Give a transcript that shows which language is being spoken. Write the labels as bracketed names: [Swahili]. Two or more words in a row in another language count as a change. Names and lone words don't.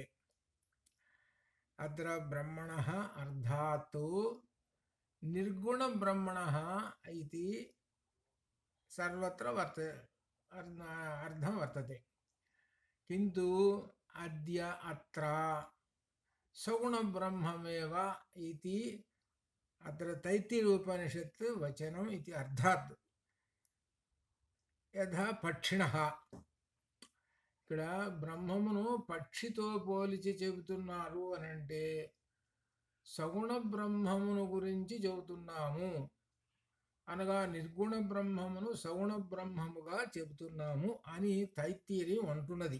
[Sanskrit] अत्र ब्रह्मणः अर्थात् निर्गुणब्रह्मणः इति सर्वत्र अर्थं वर्तते, किन्तु अद्य अत्र सगुणब्रह्ममेव इति अत्र तैत्तिरीयोपनिषत् वचनम् इति अर्थात्। यथा पक्षिणः, [Telugu] ఇక్కడ బ్రహ్మమును పక్షితో పోల్చి చెబుతున్నారు అనంటే సగుణ బ్రహ్మమును గురించి చెబుతున్నాము అనగా నిర్గుణ బ్రహ్మమును సగుణ బ్రహ్మముగా చెబుతున్నాము అని తైత్తిరీయం అంటున్నది.